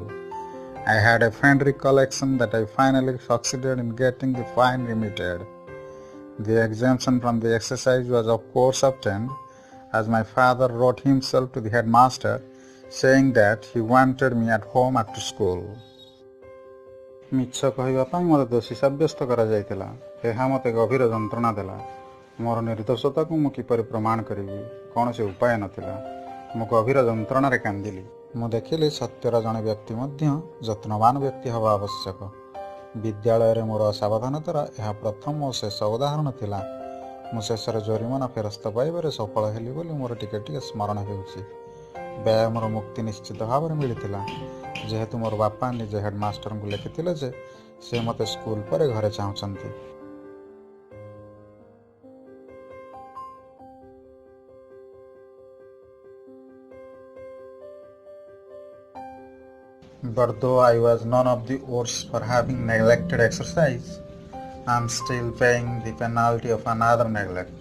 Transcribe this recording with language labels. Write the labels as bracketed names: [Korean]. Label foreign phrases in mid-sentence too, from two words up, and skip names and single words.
[English] I had a faint recollection that I finally succeeded in getting the fine remitted. The exemption from the exercise was of course obtained, as my father wrote himself to the headmaster saying that he wanted me at home after school. [Odia] ମିଛ କହିବା ପାଇଁ ମୋତେ ଦୋଷୀ ସାବ୍ୟସ୍ତ କରାଯାଇଥିଲା। ଏହା ମୋତେ ଗଭୀର ଯନ୍ତ୍ରଣା ଦେଲା। ମୋର ନିର୍ଦ୍ଦୋଷତାକୁ ମୁଁ କିପରି ପ୍ରମାଣ କରିବି, କୌଣସି ଉପାୟ ନଥିଲା। ମୁଁ ଗଭୀର ଯନ୍ତ୍ରଣାରେ କାନ୍ଦିଲି। ମୁଁ ଦେଖିଲି ସତ୍ୟର ଜଣେ ବ୍ୟକ୍ତି ମଧ୍ୟ ଯତ୍ନବାନ ବ୍ୟକ୍ତି ହେବା ଆବଶ୍ୟକ। ବିଦ୍ୟାଳୟରେ ମୋର ଅସାବଧାନତାର ଏହା ପ୍ରଥମ ଓ ଶେଷ ଉଦାହରଣ ଥିଲା। ମୁଁ ଶେଷରେ ଜୋରିମାନା ଫେରସ୍ତ ପାଇବାରେ ସଫଳ ହେଲି ବୋଲି ମୋର ଟିକେ ଟିକେ ସ୍ମରଣ ହେଉଛି। ବ୍ୟାୟାମର ମୁକ୍ତି ନିଶ୍ଚିତ ଭାବରେ ମିଳିଥିଲା, ଯେହେତୁ ମୋର ବାପା ନିଜେ ହେଡ଼ମାଷ୍ଟରଙ୍କୁ ଲେଖିଥିଲେ ଯେ ସେ ମୋତେ ସ୍କୁଲ ପରେ ଘରେ ଚାହୁଁଛନ୍ତି। [English] But though I was none of the worse for having neglected exercise, I am still paying the penalty of another neglect.